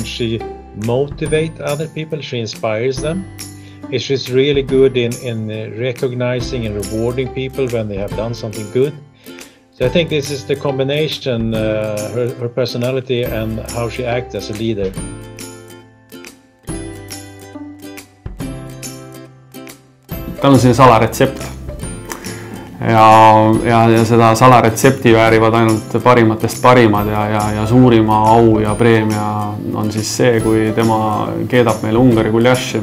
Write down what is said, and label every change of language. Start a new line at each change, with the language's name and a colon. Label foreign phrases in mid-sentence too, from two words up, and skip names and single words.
English: She motivates other people, she inspires them. She's really good in recognizing and rewarding people when they have done something good. So I think this is the combination, her personality and how she acts as a leader.
Estonian: Tal on selline salaretsept. Ja seda salaretsepti väärivad ainult parimatest parimad ja suurima au ja preemia on siis see, kui tema keedab meile Ungari guljaši.